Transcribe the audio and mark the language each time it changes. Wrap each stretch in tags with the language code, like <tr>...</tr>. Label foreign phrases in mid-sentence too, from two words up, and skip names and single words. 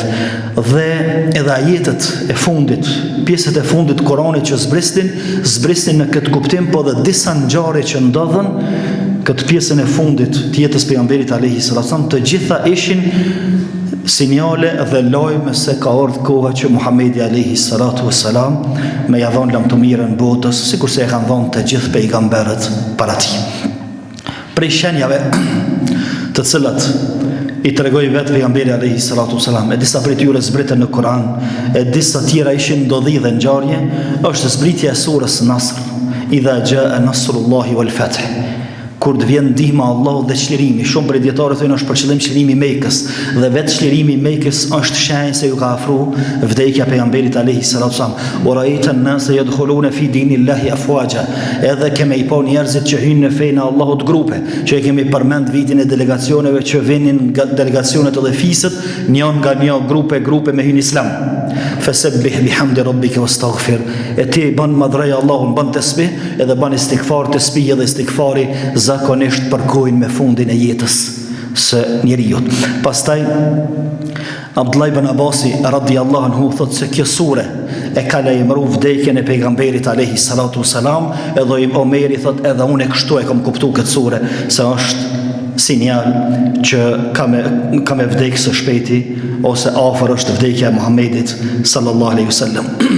<sq>Dhe edhe ajetet e fundit, pjesët e fundit Kuranit që zbrisnin në këtë kuptim, po dhe disa ngjarje që ndodhen këtë pjesën e fundit të jetës pejgamberit</sq> <ar>عليه السلام,</ar> <sq>të gjitha ishin sinjale dhe lajme se ka ardhur koha që Muhamedi</sq> <ar>عليه الصلاة والسلام</ar> <sq>me ia dhon lamtomirën botës, sikurse e kanë dhënë të gjithë pejgamberët para tij. Prej shenjave të cilat I tregoi vetë pejgamberi</sq> <ar>عليه الصلاة والسلام,</ar> <sq>e disa prej tyre zbritën në Kur'an, e disa tjera ishin ndodhi dhe ngjarje, është zbritja e surës Nasr,</sq> <ar>إذا جاء نصر الله والفتح.</ar> <sq>Kur të vjen ndihma e Allahut dhe çlirimi, shumë prej dietarëve thonë është për qëllim çlirimi I Mekës, dhe vetë çlirimi I Mekës është shenjë se ju ka afruar vdekja e pejgamberit</sq> <ar>عليه الصلاة والسلام. ورأيت الناس يدخلون في دين الله أفواجا.</ar> <sq>Edhe kemi I pa njerëzit që hyjnë në fenë e Allahut grupe, që e kemi përmend vitin e delegacioneve që vinin nga delegacionet edhe fisët, njën nga një grupe me hyn Islam.</sq> <ar>فسبح بحمد ربك واستغفر.</ar> <sq>E ti ban madhrej Allahun, ban tasbih edhe ban istighfar, tasbih edhe istighfari zakonisht përkojnë me fundin e jetës së njeriut. Pastaj Abdullah ibn Abasi</sq> <ar>رضي الله عنه</ar> <sq>thot se kjo sure e ka lajmëruar vdekjen e pejgamberit</sq> <ar>عليه الصلاة والسلام,</ar> <sq>edhe Omeri thot edhe unë kështu e kam kuptuar këtë sure se është sinjal që ka me vdekë së shpejti ose afër është vdekja e Muhamedit</sq> <ar>صلى الله عليه وسلم.</ar>